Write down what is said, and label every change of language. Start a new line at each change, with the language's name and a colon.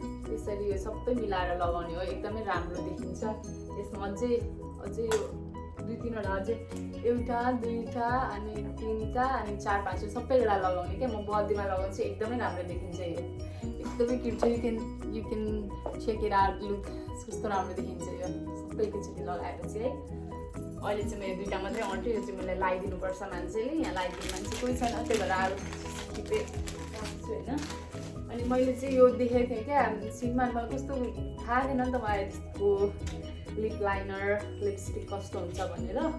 Nepali: यसरी यो सबै मिलाएर लगाउने हो, एकदमै राम्रो देखिन्छ। यसमा अझै यो 2-3वटा अझै एउटा, 2टा अनि 3टा अनि 4-5 सबैवटा लगाउने क्या। म बर्थडेमा लगाउँछु, एकदमै राम्रो देखिन्छ यो, एकदमै क्युट छ।
English: you can check it out,
Nepali: look कस्तो राम्रो देखिन्छ यो सबै एकैचोटि लगाएपछि है। अहिले चाहिँ मेरो 2टा मात्रै अँट्यो, यो चाहिँ मैले लगाइदिनुपर्छ मान्छेले, यहाँ लगाइदिने मान्छे कोही छैन, त्यही भएर अरू टिपे राख्छु होइन। अनि मैले चाहिँ यो देखेको थिएँ क्या सिनमा, मलाई कस्तो थाहा थिएन नि त मलाई त्यसको लिप लाइनर लिपस्टिक कस्तो हुन्छ भनेर।